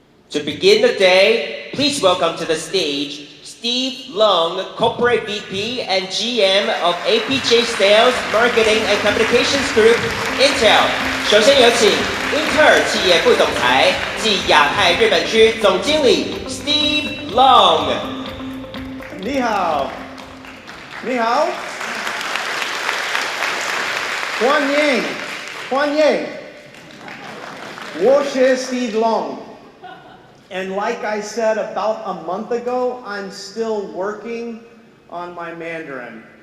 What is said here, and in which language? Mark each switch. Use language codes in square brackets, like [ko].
[en] To begin the day, please welcome to the stage Steve Long, Corporate VP and GM of APJ Sales, Marketing and Communications Group, Intel. [zh] 首先有请英特尔企业副总裁暨亚太日本区总经理 Steve Long。你好，你好，欢迎，欢迎，我是 [en] Steve Long。And like I said about a month ago, I'm still working on my Mandarin.